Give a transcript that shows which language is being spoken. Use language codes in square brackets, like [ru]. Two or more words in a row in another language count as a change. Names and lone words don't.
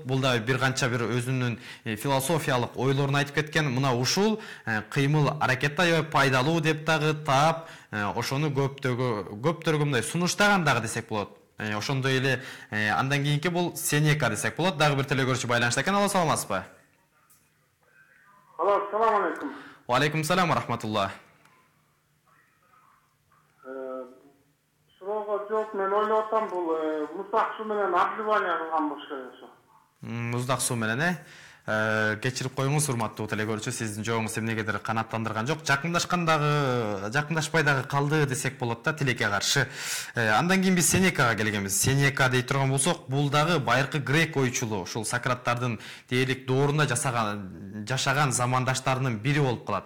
[ky] Бул да бир канча бир өзүнүн философиялык ойлорун айтып кеткен. Мына ушул кыймыл аракетти аябай пайдалуу деп дагы таап ошону көптөргө мындай сунуштаган дагы десек болот. Ошондой эле андан кийинки бул Сенека десек болот. Дагы бир телегөрүүчү байланышта экен. Алло, саламатсызбы? Алло, [uz] assalomu alaykum. Wa alaykum assalom va rahmatulloh. Surog'a javob men o'ylayapman bu muzdaq suv menен [ky] обливание кылган болуш керек ошо. [uz] Muzdaq suv menен [ky] кечирип коюңуз урматтуу телегөрүүчү, сиздин жообуңуз эмнегедир канааттандырган жок. Жакындашпай дагы калды десек болот да тилекке каршы. Андан кийин биз Сенекага келгенбиз. Сенека дей турган болсок, бул дагы байыркы грек ойчулу, ушул Сократтардын дээрлик доорунда жашаган замандаштарынын бири болуп калат.